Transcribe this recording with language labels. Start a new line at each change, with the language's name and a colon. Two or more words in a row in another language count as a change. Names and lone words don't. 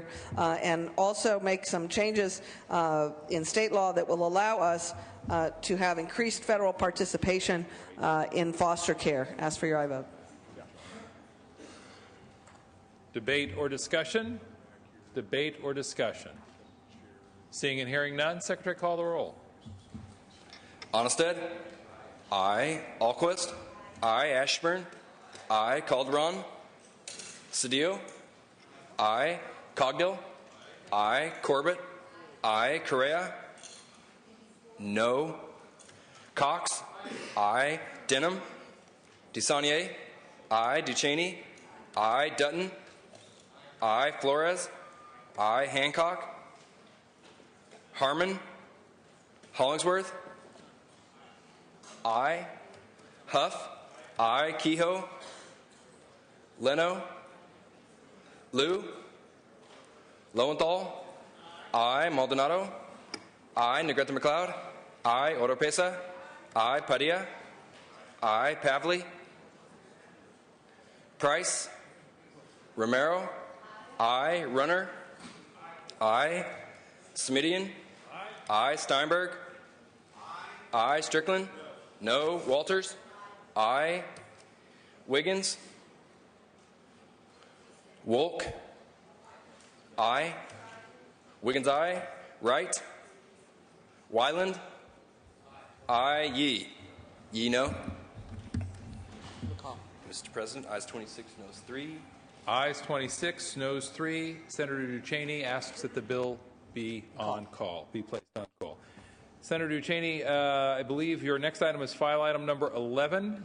English: And also make some changes in state law that will allow us to have increased federal participation in foster care. Ask for your aye vote. Debate or discussion? Debate or discussion? Seeing and hearing none, Secretary, call the roll. Onnested? Aye. Alquist? Aye. Ashburn? Aye. Calderon? Cedillo? Aye. Cogdill? Aye. Corbett? Aye. Correa? No. Cox? Aye. Denham? DeSaulnier? Aye. Duchesne? Aye. Dutton? Aye. Flores? Aye. Hancock? Harmon? Hollingsworth? Aye. Huff? Aye. Kehoe? Leno, Liu, Lowenthal, I. Maldonado, I. Negrete McLeod, I. Oropesa, I. Padilla, I. Pavley, Price, Romero, I. Runner, I. Smidian, I. Steinberg, I. Strickland, no. Walters, I. Wiggins, Wolk, I. Wiggins, I. Wright, Wyland, I. Yee. Yee, no. Mr. President, ayes 26, noes 3. Ayes 26, noes 3. Senator Duchesne asks that the bill be on call, be placed on call. Senator Duchesne, I believe your next item is file item number 11.